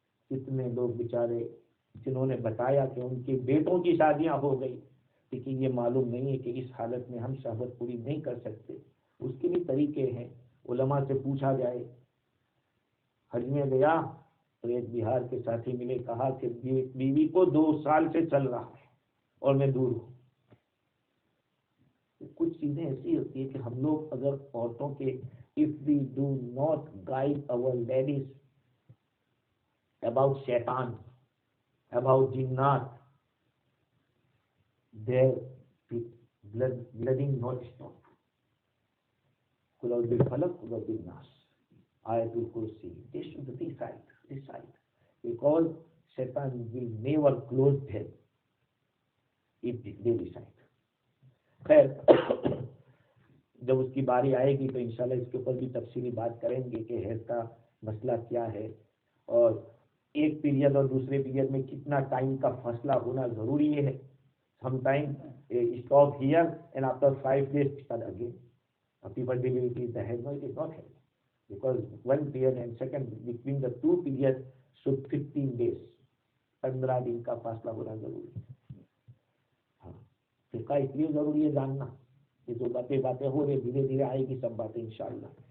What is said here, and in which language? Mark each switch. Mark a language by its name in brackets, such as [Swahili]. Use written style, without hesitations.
[Urdu] کتنے لوگ بیچارے جنہوں نے بتایا کہ ان کے بیٹوں کی شادیاں ہو گئی, لیکن یہ معلوم نہیں ہے کہ اس حالت میں ہم شہوت پوری نہیں کر سکتے. اس کے بھی طریقے ہیں. علماء سے پوچھا جائے, حج میں گیا تو ایک بہار کے ساتھی ملے, کہا کہ بیوی کو 2 سال سے چل رہا ہے اور میں دور ہوں. کچھ چیزیں ایسی ہوتی ہے کہ ہم لوگ اگر عورتوں کے [English] if we do not guide our ladies about shaitan, about jinnat, their blooding not stop. [Arabic] Qul bil falaq, qul bil nas, ayatul kursi. [English] They should decide, because shaitan will never close them if they decide. [Urdu] خیر, جب اس کی باری آئے گی تو انشاءاللہ اس کے اوپر بھی تفصیلی بات کریں گے کہ حیض کا مسئلہ کیا ہے, اور ایک پیریڈ اور دوسرے پیریڈ میں کتنا ٹائم کا فاصلہ ہونا ضروری ہے. [English] Some time stop here and after 5 days start again. People believe it is the head. No, it is not head, because one period and second between the two periods should 15 days. [Urdu] 15 دن کا فاصلہ ہونا ضروری ہے. فقہ اس لیے ضروری ہے جاننا کہ جو باتیں ہو رہی دھیرے دھیرے آئے گی سب باتیں انشاءاللہ.